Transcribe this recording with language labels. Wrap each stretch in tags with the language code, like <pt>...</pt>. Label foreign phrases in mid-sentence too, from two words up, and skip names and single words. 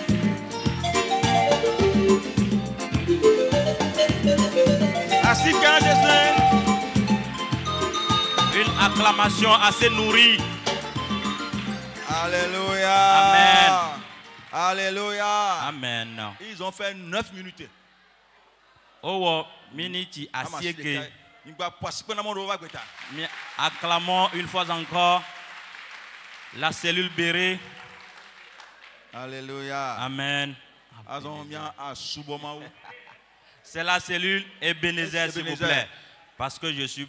<fr>Ainsi qu'un Jésus. Une acclamation assez nourrie. Alléluia. Amen. Alléluia. Amen. Ils ont fait 9 minutes.</fr> <ee>Oh, miniti asieke.</ee> <fr>Acclamons une fois encore la cellule Béré. Alléluia. Amen. C'est la cellule Ebenezer, s'il vous plaît. Parce que je suis</fr>